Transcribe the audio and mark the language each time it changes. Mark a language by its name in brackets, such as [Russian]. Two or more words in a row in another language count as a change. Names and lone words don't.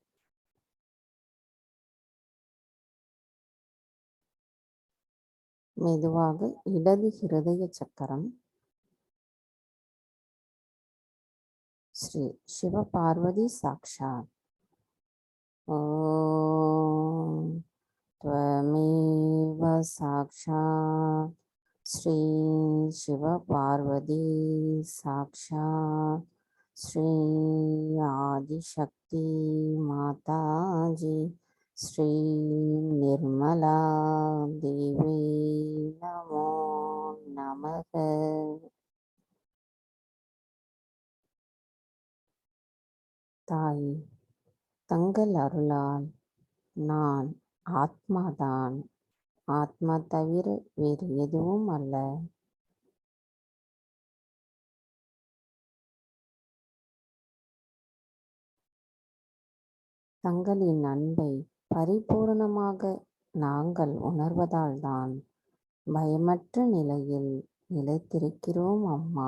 [Tamil] மெதுவாக இடது ஹிருதய சக்கரம், ஸ்ரீ சிவபார்வதி சாக்ஷாத். [Sanskrit] ஓம் त्वमेव साक्षात् श्री शिवपार्वती साक्षात् श्री आदिशक्ति माताजी श्री निर्मला देवी नमो नमः. [Tamil] தாய், தங்கள் அருளால் நான் ஆத்மாதான், ஆத்மா தவிர வேறு எதுவும் அல்ல. தங்களின் அன்பை பரிபூர்ணமாக நாங்கள் உணர்வதால்தான் பயமற்ற நிலையில் நிலைத்திருக்கிறோம் அம்மா.